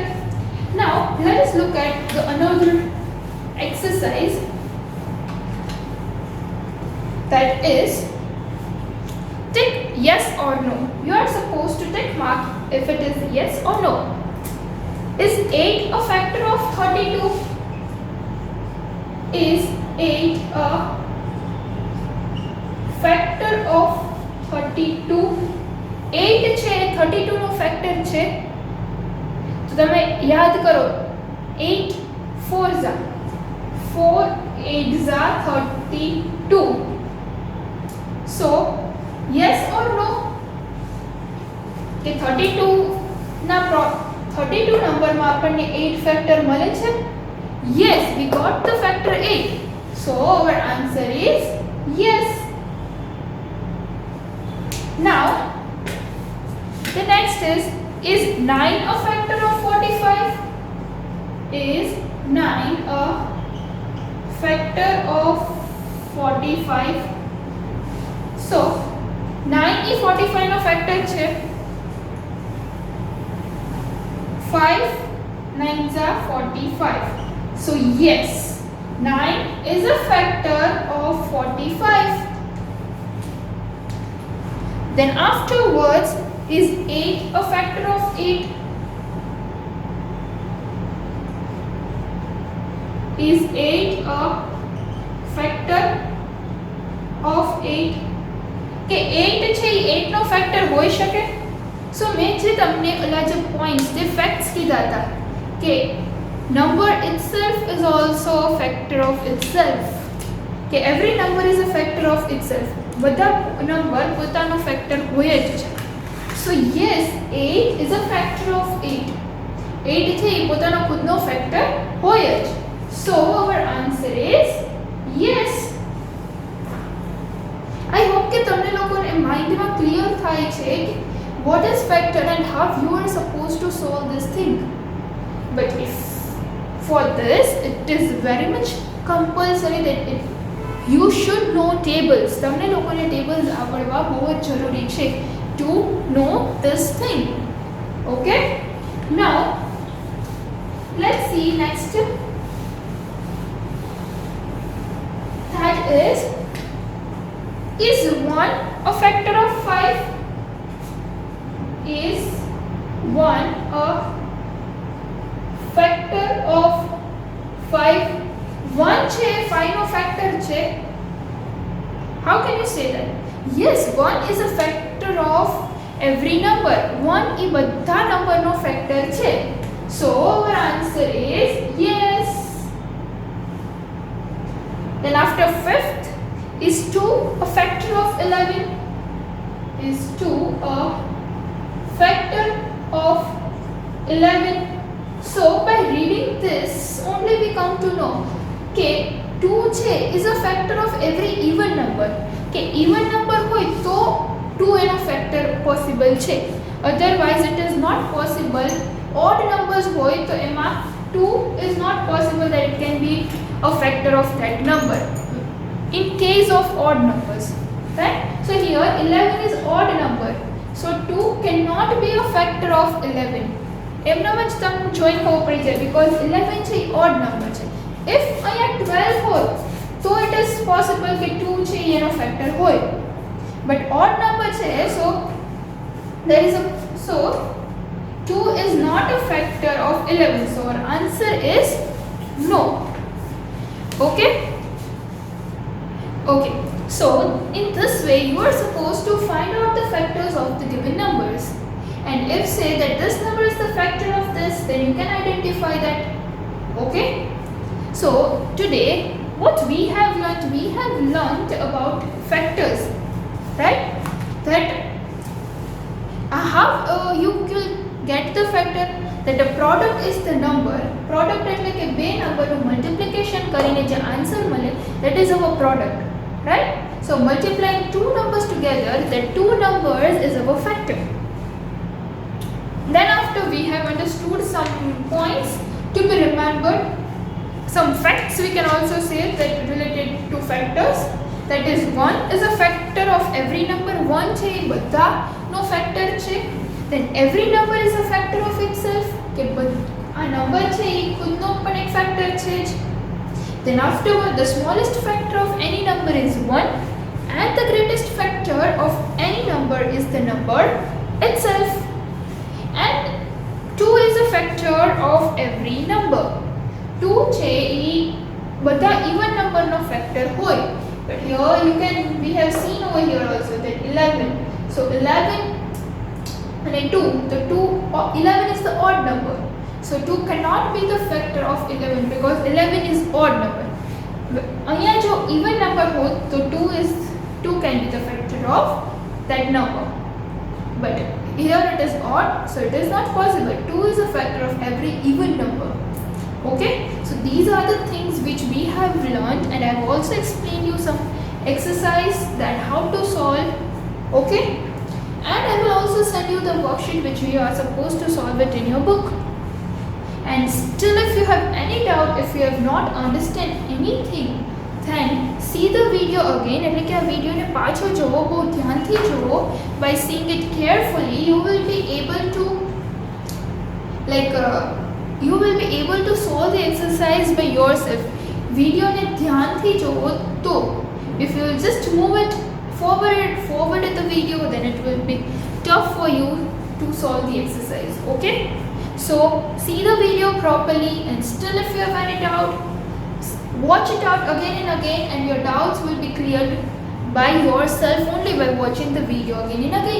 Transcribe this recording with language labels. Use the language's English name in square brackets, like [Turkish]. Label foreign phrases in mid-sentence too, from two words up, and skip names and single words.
[English] Now let us look at another exercise, that is tick yes or no. You are supposed to tick mark if it is yes or no. Is 8 a factor of 32? Is 8 a factor of 32? [Gujarati] 8 છે 32 નો ફેક્ટર છે, તો તમે યાદ કરો [English] 8 4s are 4 8s are 32. So yes or no [Gujarati] કે 32 ના 32 નંબરમાં આપણને 8 ફેક્ટર મળે છે? [English] Yes, we got the factor 8. So our answer is yes. Now The next is 9 a factor of 45? Is 9 a factor of 45? [Gujarati] So 9 એ 45 નો ફેક્ટર છે. [English] 5 9s are 45. So yes, 9 is a factor of 45. Then afterwards is 8 a factor of 8? Is 8 a factor of 8? [Gujarati] કે 8 છે એ 8 નો ફેક્ટર હોઈ શકે? સો મેં જે તમને ઓલા જે પોઈન્ટ્સ જે ફેક્ટ્સ કીધા હતા કે [English] number itself is also a factor of itself, કે every number is a factor of itself. [Gujarati] બધા નંબર પોતાનો ફેક્ટર હોય જ છે. [English] સો yes, 8 is a factor of 8. [Gujarati] 8 છે એ પોતાનો ખુદનો ફેક્ટર હોય જ. [English] So our answer is yes. I hope [Gujarati] કે તમને લોકોને માઇન્ડમાં ક્લિયર થાય છે કે [English] what is factor and how you are supposed to solve this thing. But if for this it is very much compulsory that you should know tables. [Gujarati] તમને લોકોને tables આવડવા બહુ જ જરૂરી છે [English] to know this thing. Okay, now let's see next. That is 1 a factor of 5? Is 1 a factor of 5? [Gujarati] 1 છે 5 નો ફેક્ટર છે. [English] How can you say that? Yes, 1 is a factor of every number. [Gujarati] 1 એ બધા નંબરનો ફેક્ટર છે. [English] So our answer is yes. Then after 5th is 2 a factor of 11? Is 2 a factor of 11? So by reading this only we come to know [Gujarati] કે 2 છે [English] is a factor of every even number. [Gujarati] કે [English] even number [Gujarati] હોય તો 2 એનો [English] factor possible [Gujarati] છે. [English] Otherwise it is not possible. Odd numbers [Gujarati] હોય તો એમાં [English] 2 is not possible that it can be a factor of that number. In case of odd numbers, right? So here 11 is odd number. So 2 cannot be a factor of 11. [Gujarati] એમનામ જ તમને જોઈ ખબર પડી જાય because 11 છે [English] odd number [Gujarati] છે. If અહીંયા 12 હોય તો [English] it is possible [Gujarati] કે 2 છે એનો factor હોય. [English] But odd number છે, so there is a 2 is not a factor of 11. So our answer is no. Okay? Okay. So in this way you are supposed to find out the factors of the given numbers. And if say that this number is the factor of this, then you can identify that. Okay? So today what we have learnt about factors, right? That how you will get the factor, that a product is the number. [Gujarati] Product એટલે કે બે નંબરનું મલ્ટિપ્લિકેશન કરીને જે આન્સર મળે, [English] that is our product, right? So multiplying two numbers together, that two numbers is our factor. Then after we have understood some points to be remembered, some facts we can also say that related to factors. That is 1 is a factor of every number. [Gujarati] 1 છે એ બધા નો factor છે. [English] Then every number is a factor of itself. [Gujarati] કે આ number છે એ ખુદનો પણ એક factor છે જ. [English] Then afterward the smallest factor of any number is 1 and the greatest factor of any number is the number itself. And 2 is a factor of every number. [Gujarati] 2 છે એ બધા [English] even number [Gujarati] નો factor હોય. [English] But here we have seen over here also that 11. So 11 and 2, the 11 is the odd number. So 2 cannot be the factor of 11 because 11 is odd number. [Gujarati] અહીંયા જો [English] even number [Hindi] हो तो [English] 2 can be the factor of that number. But here it is odd, so it is not possible. 2 is a factor of every even number. Okay, so these are the things which we have learned, and I have also explained you some exercise that how to solve. Okay, And I will also send you the worksheet which you are supposed to solve it in your book. And still if you have any doubt, if you have not understand anything, then see the video again. [Gujarati] એટલે કે આ વિડિયોને પાછો જોવો, બહુ ધ્યાનથી જોવો. [English] By seeing it carefully, you will be able to solve the exercise by yourself. [Gujarati] વિડિયોને ધ્યાનથી જોવો તો [English] if you will just move it forward at the video, then it will be tough for you to solve the exercise. Okay, so see the video properly, and still if you have any doubt, watch it out again and again, and your doubts will be cleared by yourself only by watching the video again and again.